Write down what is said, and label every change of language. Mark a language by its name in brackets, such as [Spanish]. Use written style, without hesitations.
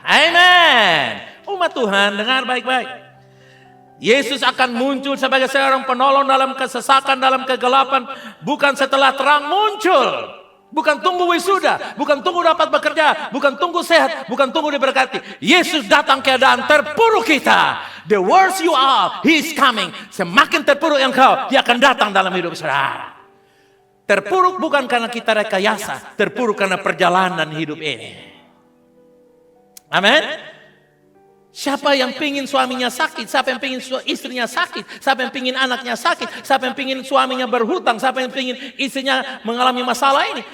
[Indonesian] Amin. Umat Tuhan, dengar baik-baik. Yesus akan muncul sebagai seorang penolong dalam kesesakan, dalam kegelapan. Bukan setelah terang muncul. Bukan tunggu wisuda. Bukan tunggu dapat bekerja. Bukan tunggu sehat. Bukan tunggu diberkati. Yesus datang keadaan terpuruk kita. [English] The worse you are, He is coming. [Indonesian] Semakin terpuruk engkau, Dia akan datang dalam hidup saudara. Terpuruk bukan karena kita rekayasa. Terpuruk karena perjalanan hidup ini. Amin. Siapa yang pingin suaminya sakit? Siapa yang pingin istrinya sakit? Siapa yang pingin anaknya sakit? Siapa yang pingin suaminya berhutang? Siapa yang pingin istrinya mengalami masalah ini?